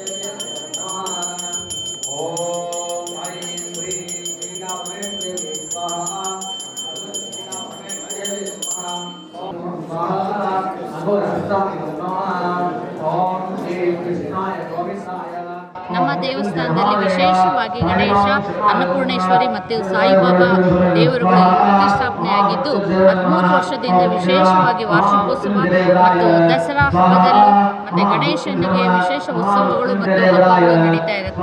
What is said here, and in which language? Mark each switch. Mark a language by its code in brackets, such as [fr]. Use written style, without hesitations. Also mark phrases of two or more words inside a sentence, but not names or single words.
[sa] ओम ऐं ह्रीं श्रीरामे स्वाहा भगवती नामे स्वाहा ओम स्वाहा अघोरस्ताय नमः ओम श्री कृष्णाय गोविंदाय. [kn] ನಮ್ಮ ದೇವಸ್ಥಾನದಲ್ಲಿ ವಿಶೇಷವಾಗಿ ಗಣೇಶ, ಅನ್ನಪೂರ್ಣೇಶ್ವರಿ ಮತ್ತು ಸಾಯಿಬಾಬಾ ದೇವರುಗಳು ಪ್ರತಿಷ್ಠಾಪನೆಯಾಗಿದ್ದು 13 ವರ್ಷದಿಂದ ವಿಶೇಷವಾಗಿ ವಾರ್ಷಿಕೋತ್ಸವ ಮತ್ತು ದಸರಾ ಹಬ್ಬದಲ್ಲೂ ಮತ್ತು ಗಣೇಶನಿಗೆ ವಿಶೇಷ ಉತ್ಸವಗಳು ಮತ್ತು ಹಬ್ಬಗಳು ನಡೀತಾ ಇರುತ್ತೆ.